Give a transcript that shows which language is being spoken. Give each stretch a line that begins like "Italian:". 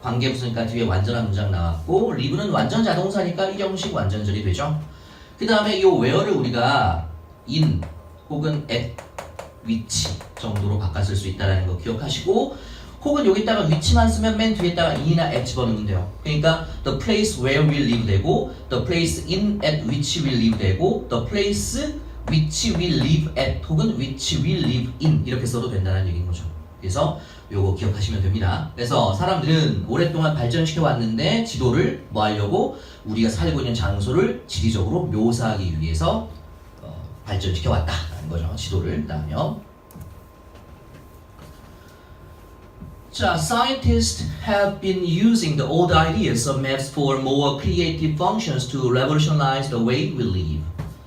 Korean: 관계부사니까 뒤에 완전한 문장 나왔고 live는 완전 자동사니까 이형식 완전절이 되죠. 그 다음에 이 where를 우리가 in 혹은 at 위치 정도로 바꿨을 수 있다는 거 기억하시고 혹은 여기다가 위치만 쓰면 맨 뒤에다가 in이나 at 집어넣으면 돼요. 그러니까
English: the place where we live
Korean: 되고
English: the place in at which we live 되고 the place which we live at
Korean: 혹은
English: which we live in
Korean: 이렇게 써도 된다는 얘기인 거죠. 그래서 요거 기억하시면 됩니다. 그래서 사람들은 오랫동안 발전시켜 왔는데 지도를 뭐 하려고 우리가 살고 있는 장소를 지리적으로 묘사하기 위해서 발전시켜 왔다라는 거죠. 지도를. 그다음에요. 자,
English: scientists have been using the old ideas of maps for more creative functions to revolutionize the way we live.